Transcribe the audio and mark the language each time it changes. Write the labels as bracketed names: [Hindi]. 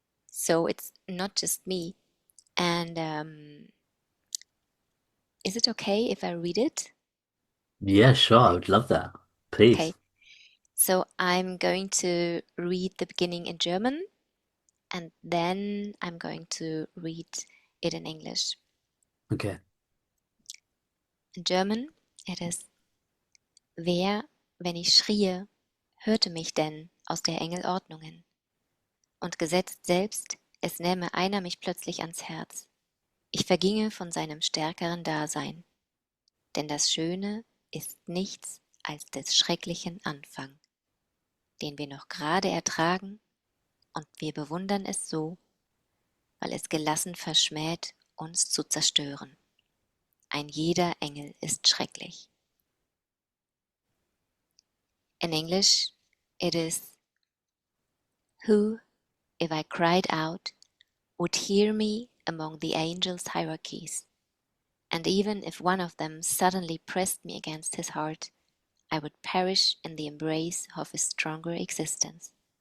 [English] So it's not just me. And is it okay if I read it? Yeah, sure. I would love that. Please. okay. So I'm going to read the beginning in German, and then I'm going to read it in English. Okay. In German, it is: [German] Wer, wenn ich schrie, hörte mich denn aus der Engel Ordnungen? Und gesetzt selbst, es nähme einer mich plötzlich ans Herz. Ich verginge von seinem stärkeren Dasein, denn das Schöne ist nichts als des schrecklichen Anfang, den wir noch gerade ertragen, und wir bewundern es so, weil es gelassen verschmäht, uns zu zerstören. Ein jeder Engel ist schrecklich. [English] In English, it is: Who, if I cried out, would hear me among the angels' hierarchies, and even if one of them suddenly pressed me against his heart, I would perish in the embrace of his stronger existence.